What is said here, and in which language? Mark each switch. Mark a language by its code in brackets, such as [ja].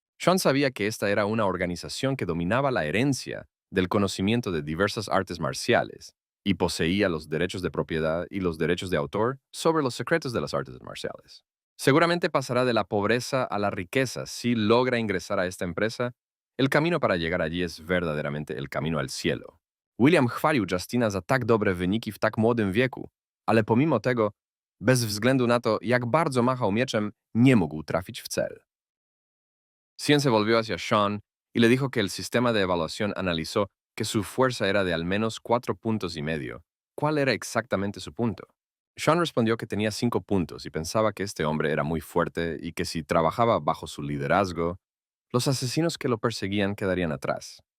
[es] Sean sabía que esta era una organización que dominaba la herencia del conocimiento de diversas artes marciales y poseía los derechos de propiedad y los derechos de autor sobre los secretos de las artes marciales. Seguramente pasará de la pobreza a la riqueza si logra ingresar a esta empresa. El camino para llegar allí es verdaderamente el camino al cielo. [pl] William chwalił Justina za tak dobre wyniki w tak młodym wieku, ale pomimo tego, bez względu na to, jak bardzo machał mieczem, nie mógł trafić w cel. [es] Cien se volvió hacia Sean y le dijo que el sistema de evaluación analizó que su fuerza era de al menos 4,5 puntos. ¿Cuál era exactamente su punto? Sean respondió que tenía 5 puntos y pensaba que este hombre era muy fuerte y que si trabajaba bajo su liderazgo, los asesinos que lo perseguían quedarían atrás.